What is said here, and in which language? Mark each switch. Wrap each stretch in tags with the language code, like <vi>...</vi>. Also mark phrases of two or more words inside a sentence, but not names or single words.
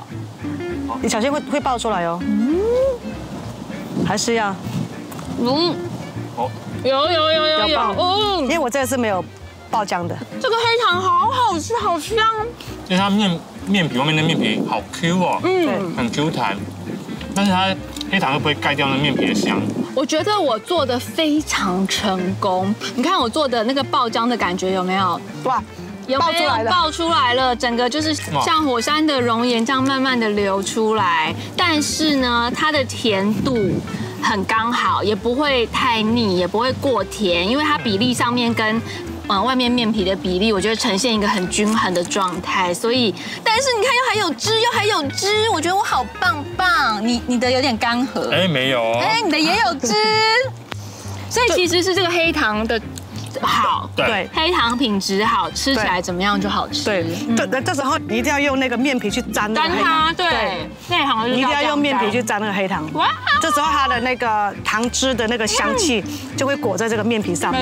<zh>你小心會爆出來哦。還是要，有，因為我這個是沒有爆漿的。這個黑糖好好吃，好香。因為它麵皮外面的麵皮好 Q 哦，很 Q 彈，但是它黑糖會不會蓋掉那麵皮的香？我覺得我做的非常成功。你看我做的那個爆漿的感覺有沒有？哇！有沒有爆出來了？整個就是像火山的熔岩這樣慢慢的流出來，但是呢，它的甜度很剛好，也不會太膩，也不會過甜，因為它比例上面跟外面麵皮的比例，我覺得呈現一個很均衡的狀態。所以，但是你看又還有汁，我覺得我好棒。你的有點乾涸，沒有哦，你的也有汁，所以其實是這個黑糖的。好，對，黑糖品質好，吃起來怎麼樣就好吃。對，這時候你一定要用那個麵皮去沾它，對，內行你一定要用麵皮去沾那個黑糖。哇，這時候它的那個糖汁的那個香氣就會裹在這個麵皮上面。</zh>